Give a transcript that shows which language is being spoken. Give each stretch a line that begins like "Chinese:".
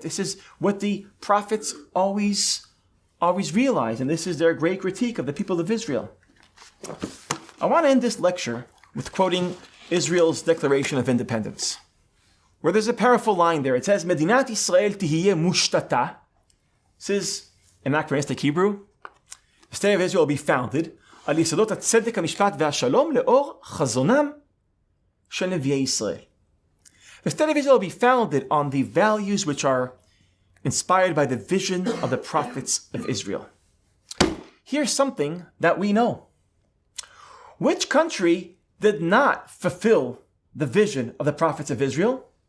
English: This is what the prophets always realize, and this is their great critique of the people of Israel. I want to end this lecture with quoting Israel's Declaration of Independence, where there's a powerful line there. It says,
Hebrew: Medinat Israel tihiyeh mushtata.
English: This is anachronistic Hebrew. The state of Israel will be founded
Hebrew: על יסודות הצדק, המשפט והשלום לאור חזונם של נביאי ישראל.
English: The state of Israel will be founded on the values which are inspired by the vision of the prophets of Israel. Here's something that we know. Which country did not fulfill the vision of the prophets of Israel?